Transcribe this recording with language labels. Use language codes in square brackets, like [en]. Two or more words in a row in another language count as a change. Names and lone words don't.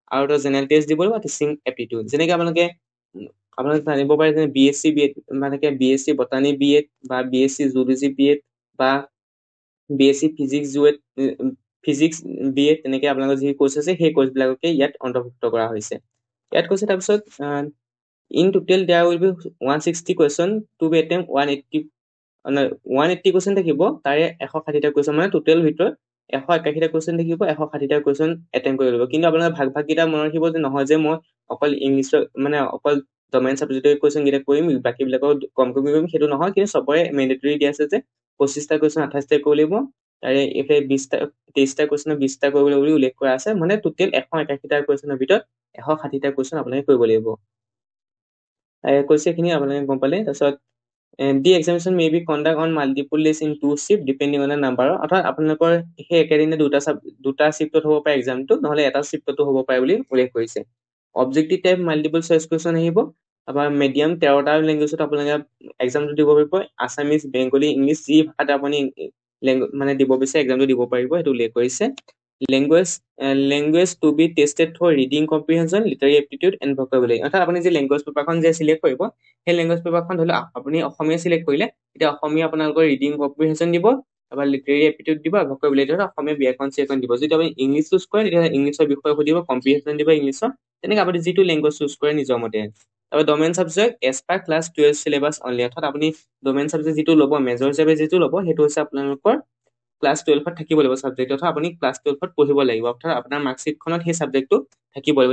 [as] আৰু এটা [en] general test [as] দিব লাগিব [en] teaching aptitude [as] যেনেকৈ আপোনালোকে জানিব পাৰে যে BSc BEd মানে BSc বটানী BEd বা BSc জুলজি BEd বা BSc ফিজিক্স BEd তেনেকৈ আপোনালোকৰ যি কোৰ্চ আছে সেই কোৰ্চবিলাককে ইয়াত অন্তৰ্ভুক্ত কৰা হৈছে ইয়াত কৈছে তাৰপিছত [en] in total there will be 160 question to be attempt [as] 180 question থাকিব তাৰে 160টা question মানে টোটেল ভিতৰত 181টা question থাকিব 160টা question attempt কৰিব লাগিব কিন্তু আপোনালোকে ভাগ কেইটা মনত ৰাখিব যে নহয় যে মই অকল ইংলিছৰ মানে অকল ডমেইন সাবজেক্টৰ question কেইটা কৰিম বাকি বিলাকৰ কম কৰিম সেইটো নহয় কিন্তু সবৰে মেন্ডেটৰি দিয়া আছে যে 25টা question 28টা কৰিব লাগিব তাৰে এফে 20টা 23টা question 20টা কৰিব লাগিব বুলি উল্লেখ কৰা আছে মানে টোটেল 181টা questionৰ ভিতৰত 160টা question আপোনালোকে কৰিব লাগিব কৈছে খিনি আপোনালোকে গম পালে তাৰপিছত [en] the examination may be conduct on multiple days in two shift depending on the number [as] অৰ্থাৎ আপোনালোকৰ সেই একেদিনে দুটা শিফটত হ'ব পাৰে এক্সামটো নহলে এটা শিফটতো হ'ব পাৰে বুলি উল্লেখ কৰিছে [en] objective type multiple choice question [as] আহিব আপোনাৰ মিডিয়াম 13টা ল্যাঙ্গুৱেজত আপোনালোকে এক্সামটো দিব পাৰিব আসামিজ বেংগলী ইংলিছ যি ভাষাত আপুনি মানে দিব বিচাৰে এক্সামটো দিব পাৰিব সেইটো উল্লেখ কৰিছে [en] language to be tested for reading comprehension literary aptitude and vocabulary [as] অৰ্থাৎ আপুনি যে ল্যাঙ্গুৱেজ পেপাৰখন যে সিলেক্ট কৰিব সেই ল্যাঙ্গুৱেজ পেপাৰখন ধৰি লওক আপুনি অসমীয়া সিলেক্ট কৰিলে এতিয়া অসমীয়া আপোনালোকৰ [en] reading comprehension [as] দিব বা [en] literary aptitude [as] দিব ভোকাবুলাৰী ধৰ অসমীয়া ব্যাকৰণ চেকৰণ দিব যদি আপুনি ইংলিছ চুজ কৰে তেতিয়া ইংলিছৰ বিষয়ে সুধিব কম্প্ৰিহেনশন দিব ইংলিছৰ তেনেকৈ আপুনি যিটো ল্যাঙ্গুৱেজ চুজ কৰে নিজৰ মতে আৰু [en] domain subject as per class 12 syllabus only [as] অৰ্থাৎ আপুনি [en] domain subject [as] যিটো ল'ব মেজৰ হিচাপে যিটো ল'ব সেইটো হৈছে আপোনালোকৰ ক্লাছ 12ত থাকিব লাগিব সাবজেক্ট অথবা আপুনি ক্লাছ 12ত পঢ়িব লাগিব অৰ্থাৎ আপোনাৰ মাৰ্কশিটখনত সেই সাবজেক্টটো থাকিব লাগিব